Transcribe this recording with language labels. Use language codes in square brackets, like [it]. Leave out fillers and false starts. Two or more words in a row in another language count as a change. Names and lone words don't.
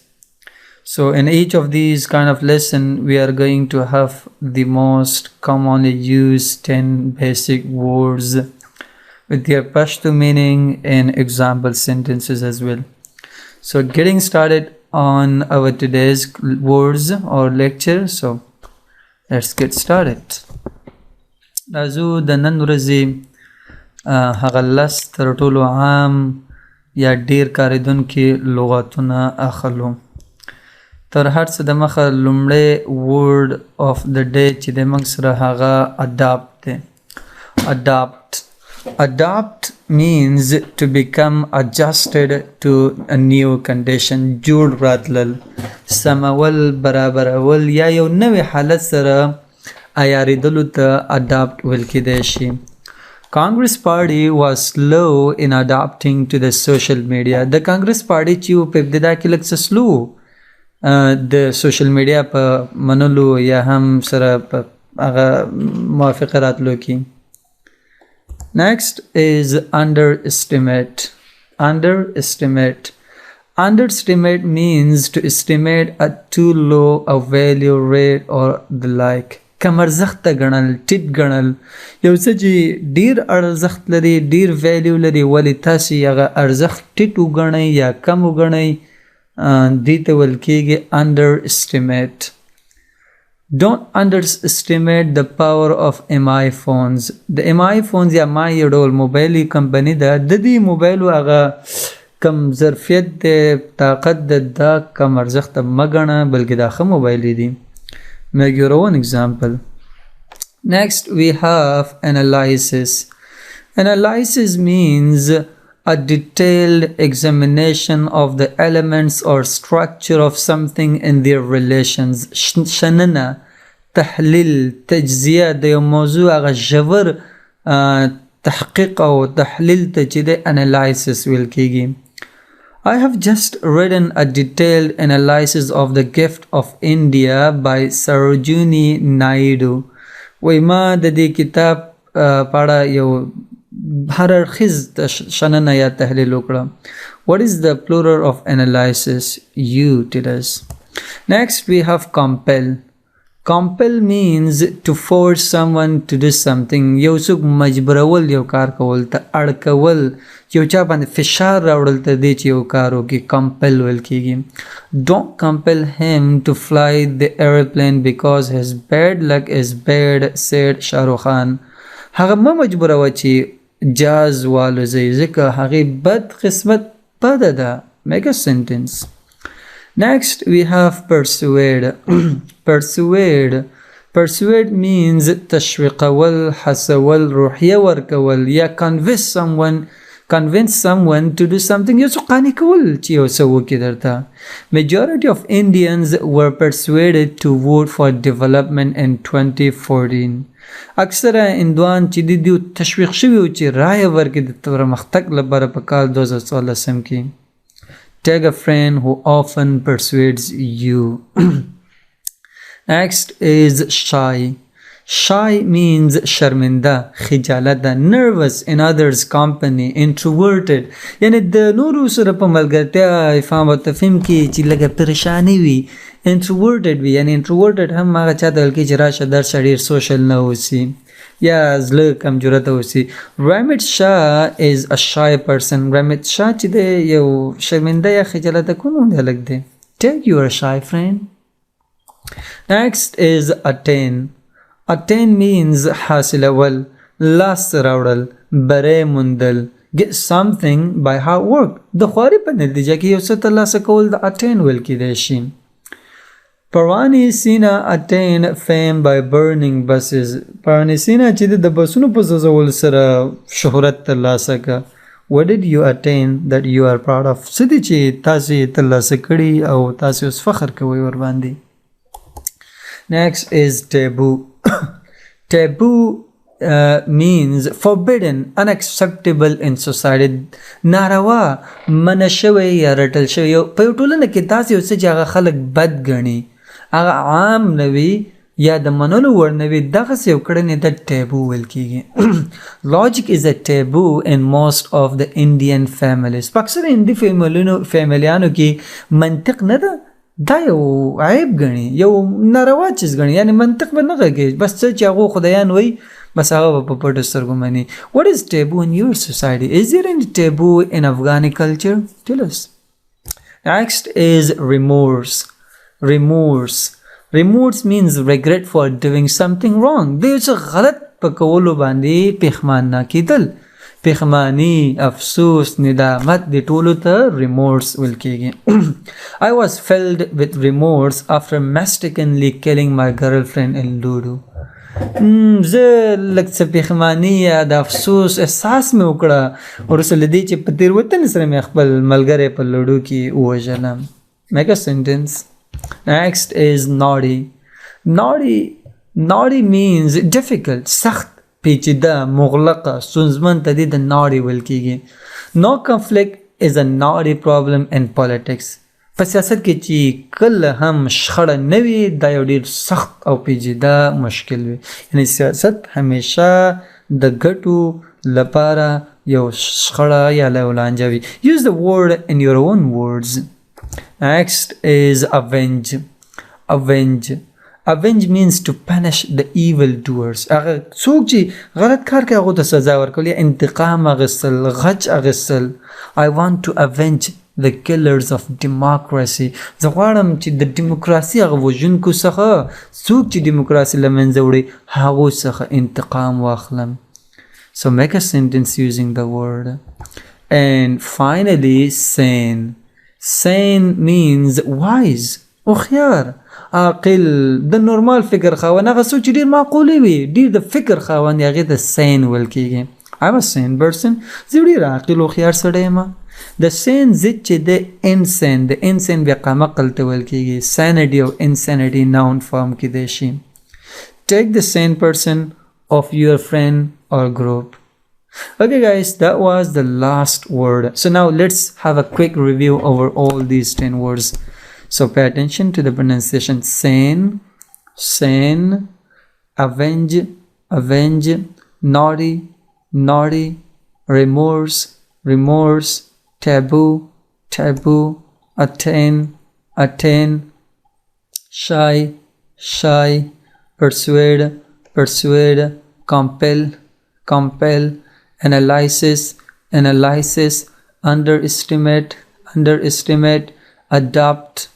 [en] So in each of these kind of lesson, we are going to have the most commonly used 10 basic words with their Pashto meaning and example sentences as well. So getting started on our today's words or lecture. So let's get started. [ps] Razu د نن ورځې هغه لس تر ټولو عام یا ډیر کاریدونکي لغاتونه اخلو. تر هر څه د مخه لومړی [en] word of the day [ps] چې د موږ سره هغه adapt دی. [en] Adapt means to become adjusted to a new condition. [ps] جوړ راتلل، سمول، برابرول یا یو نوې حالت سره عیارېدلو ته adapt ویل کېدی شي. [en] Congress party was slow in adapting to the social media. [ps] د کانګرس پارټي چې په ابتدا کې لږ څه سلو د سوشل میډیا په منلو یا هم سره په هغه موافقه راتلو کې. [en] Next is underestimate. Underestimate means to estimate at too low a value, rate or the like. [ps] کم ارزښت ګڼل، ټیټ ګڼل، یو څه چې ډیر ارزښت لري، ډیر ویلیو لري، ولې تاسې هغه ارزښت ټیټ وګڼئ یا کم وګڼئ، دې ته ویل کېږي underestimate. [en] Don't underestimate the power of MI phones. [ps] د MI phones یا ما یو ډول موبایلي کمپني ده، د دې موبایلو هغه کم ظرفیت دی، طاقت ده، دا کم ارزښت مه ګڼه بلکې دا ښه موبایلې دي. [en] Make your own example. Next we have analysis. Analysis means a detailed examination of the elements or structure of something in their relations. [ps] شننه، تحلیل، تجزیه د یو موضوع هغه ژور تحقیق او تحلیل ته چې د analysis ویل کېږي. [en] I have just written a detailed analysis of the gift of India by Sarojini Naidu. [ps] وی ما د دې کتاب په اړه یو هر اړخیز شننه یا تحلیل وکړه. [en] What is the plural of analysis? You tell us. Next we have compel. Compel means to force someone to do something. [ps] یو څوک مجبورول یو کار کول ته، اړ کول، یو چا باندې فشار راوړل ته دې چې یو کار وکړي، compel ویل کېږي. [en] Don't compel him to fly the airplane because his bad luck is bad, said Shah Rukh Khan. [ps] هغه مه مجبوروه چې جاز والوځي ځکه هغې بد قسمت بده ده. [en] Make a sentence. Next we have persuade. Persuade means [ps] تشویقول، حسول، روحیه ورکول یا [en] convince someone to do something. [ps] یو څه قانع کول چې یو څه وکړي درته. [en] Majority of Indians were persuaded to vote for development in 2014. [ps] اکثره هندوان چې د دې تشویق شوي وو چې رایه ورکړي د پرمختګ لپاره په کال 2014 کې. [en] Take a friend who often persuades you. Next is shy. Shy means [ps] شرمنده، خجالته، [en] nervous in others company, introverted. [ps] یعنی د نورو سره په ملګرتیا افهام او تفهیم کې چې لږه پریشانی وي، introverted وي. یعنی introverted هم هغه چا ته ویل کېږي چې راشه درشه ډېر سوشل نه اوسي یا زړه کمجورته اوسي. [en] Ramit Shah is a shy person. [ps] Ramit Shah چې دی یو شرمنده یا خجالته کوم هلک دی. [en] Take your shy friend. Next is attain. Attain means [ps] حاصلول، لاس راوړل، بری موندل. [en] Get something by hard work. [ps] د خواري په نتیجه کې یو څه ترلاسه کول د attain ویل کېدی شي. [en] Parvani Sina attained fame by burning buses. [ps] Parvani Sina چې د بسونو په سوځولو سره شهرت ترلاسه کړه. [en] What did you attain that you are proud of? [ps] څه دي چې تاسې ترلاسه کړي او تاسې اوس فخر کوئ ورباندې. [en] Next is taboo. Taboo means forbidden, unacceptable in society. [ps] ناروا منشوي یا رټل شوی په ټولنه کې داسې یو څه چې هغه خلک بد ګڼي هغه عام نوي یا د منلو وړ نوي دغسې یو کړنې د ټیبو ویل کېږي. [en] Logic is a taboo in most of the Indian families. [ps] په اکثر هندي فیملیانو کې منطق نه ده دا یو عیب ګڼي یو ناروا چیز ګڼي یعنی منطق به نه غږېږي بس څه چې هغو خدایان وایي بس هغه به په پټو سترګو مني. [en] What is taboo in your society? Is there any taboo in Afghani culture? Tell us. Next is remorse. Remorse means regret for doing something wrong. [ps] د یو څه غلط په کولو باندې پښیمانه کېدل پښیماني افسوس ندامت د ټولو ته remorse ویل کېږي. [en] I was filled with remorse after mistakenly killing my girlfriend in Ludo. [ps] زه لږ څه پښیماني یا د افسوس احساس مې وکړه وروسته له دې چې په تېروتنې سره مې خپل ملګری په لوډو کې ووژلم. [en] Make a sentence. Next is naughty. Naughty means difficult, [ps] سخت پیچیده مغلقه ستونزمن ته دې د naughty ویل کېږي. [en] No conflict is a naughty problem in politics. [ps] په سیاست کې چې کله هم شخړه نه وي دا یو ډېر سخت او پیچیده مشکل وي یعنی سیاست همیشه د ګټو لپاره یو شخړه یا یو لانجه وي. [en] Use the word in your own words. Next is avenge. Avenge means to punish the evil doers. [ps] هغه څوک چې غلط کار کوي هغه ته سزا ورکول یا انتقام اخیستل غچ اخیستل. [en] I want to avenge the killers of democracy. [ps] زه غواړم چې د دیموکراسي هغه وژونکو څخه څوک چې دیموکراسي له منځه وړي هغو څخه انتقام واخلم. [en] So make a sentence using the word. And finally, sane. Sane means wise. [ps] هوښیار عاقل د نورمال فکر خاوند هغه څوک چې ډېر معقولې وي ډېر د فکر خاوند هغې ته sane ویل کېږي. [en] I'm a sane person. [ps] زه ډېر عاقل هوښیار سړی یم. د sane ضد چې د insane د insane بیا قمقل ته ویل کېږي. sanity او insanity [en] noun form [ps] کې دی شي. [en] Take the sane person of your friend or group. Okay guys, that was the last word. So now let's have a quick review over all these 10 words. So pay attention to the pronunciation. Sane, avenge, naughty, remorse, taboo, attain, shy, persuade, compel, analysis, underestimate, adapt.